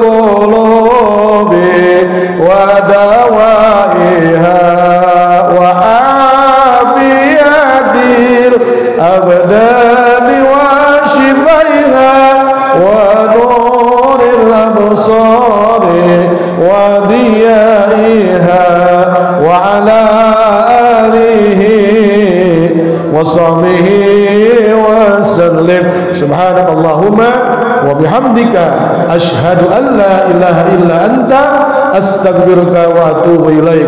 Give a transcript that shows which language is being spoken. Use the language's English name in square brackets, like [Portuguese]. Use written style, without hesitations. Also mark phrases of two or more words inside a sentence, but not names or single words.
[Arabic] القلوب ودوائها وعافية الأبدان وشفائها ونور الأبصار وضيائها وعلى آله وصحبه وسلم. سبحانك اللهم وبحمدك أشهد أن لا إله إلا أنت أستغفرك وأتوب إليك.